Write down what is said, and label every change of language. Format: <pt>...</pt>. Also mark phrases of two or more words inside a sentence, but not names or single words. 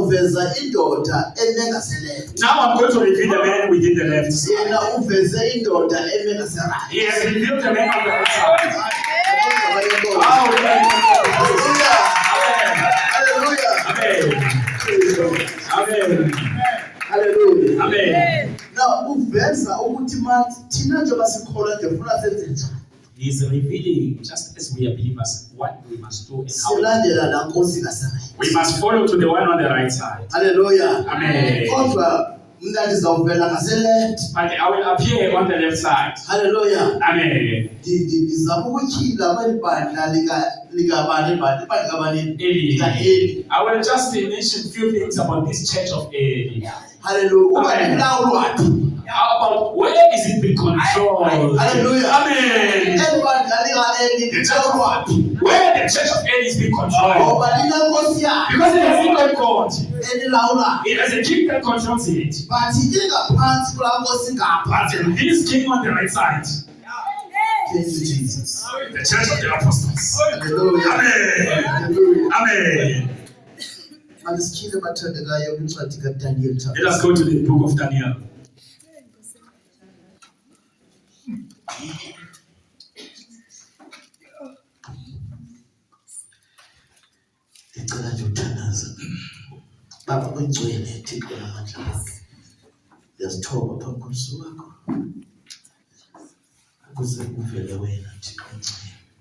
<en>going to reveal the man within the left side. He has revealed the man on the right side. Hallelujah. Amen. Amen. Hallelujah. Amen.</en> <zu>Now uveza ukuthi manje thina njengoba sikholwa nje ufuna senze njani.</zu> <en>He is revealing, just as we are believers, what we must do and how</en> <zu>Silandela la Nkosi kaSemayini.</zu> <en>we must follow to the one on the right side. Hallelujah. Amen.</en> <xh>Kodwa mina ndizawuvela ngase-left.</xh> <en>But I will appear on the left side. Hallelujah. Amen.</en> <xh>Ndizama ukutyhila kweli bandla likabani kabani. Eli.</xh> <en>I will just mention a few things about this church of Eli.</en> <xh>Hallelujah. Uba ndilawulwa phi?</xh> <en>How about where is it being controlled? Hallelujah. Amen. Where the church of Eli is being controlled. Because it has a single God. It has a king that controls it. But this king on the right side. Thank you, Jesus. The church of the apostles. Hallelujah. Amen. Amen. Let us go to the book of Daniel.</en> <zu>Ngicela nje ukuthandaza. Baba ongcwele Thixo namandla akhe. Ngiyazithoba phambi kombuso wakho. Ukuze kuvele wena Thixo ongcwele.</zu>